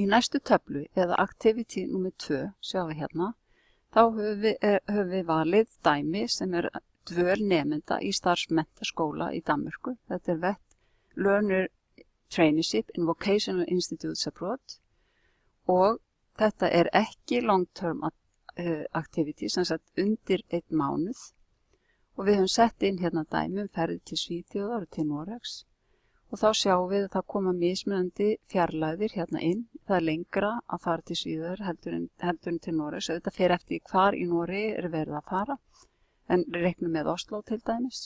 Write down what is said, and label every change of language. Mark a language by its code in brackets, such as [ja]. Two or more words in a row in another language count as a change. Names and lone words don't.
[is] Í næstu töflu eða activity nr. 2, sjáum við hérna, þá höfum við valið dæmi sem dvöl nemenda í starfsmenntaskóla í Danmörku. Þetta Vet Learner Traineeship in Vocational Institutes Abroad og þetta ekki [en] long-term activity, [is] sem sagt undir 1 mánuð. Og við höfum sett inn hérna dæmi ferðir til Svíþjóðar og til Noregs. Og þá sjáum við að það koma mismunandi fjarlægðir hérna inn. Það lengra að fara til Svíþjóðar heldur en til Noregs. Þetta fer eftir hvar í Noregi verið að fara, en reiknum með Oslo til dæmis.